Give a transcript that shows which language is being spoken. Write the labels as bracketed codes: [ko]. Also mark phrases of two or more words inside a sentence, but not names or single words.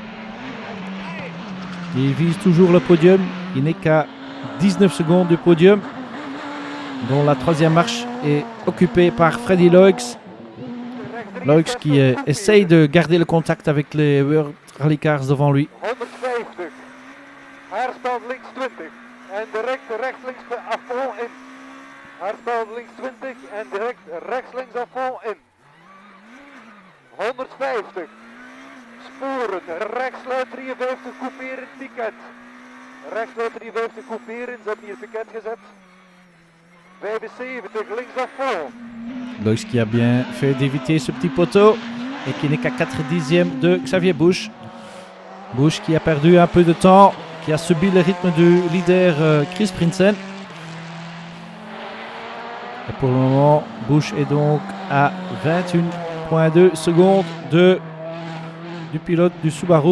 [fr] Il vise toujours le podium. Il n'est qu'à 19 secondes du podium, dont la 3e marche est occupée par Freddy Loix. Loix qui essaye de garder le contact avec les World Rally Cars devant lui. [nl] 150. Haarspeld links 20. [fr] En direct [nl] rechts-links [fr] à fond [nl] in. Haarspeld links 20 [fr] en direct [nl] rechts-links [fr] à fond [nl] in. 150. Sporen, rechtsluit 53, couperen, ticket. Rechtsluit 53, couperen, ze hebben hier ticket gezet. 75, links [fr] à fond. Loix qui a bien fait d'éviter ce petit poteau et qui n'est qu'à 4/10 de Xavier Busch. Busch qui a perdu un peu de temps, qui a subi le rythme du leader Chris Prinsen. Et pour le moment, Busch est donc à 21,2 secondes du pilote du Subaru.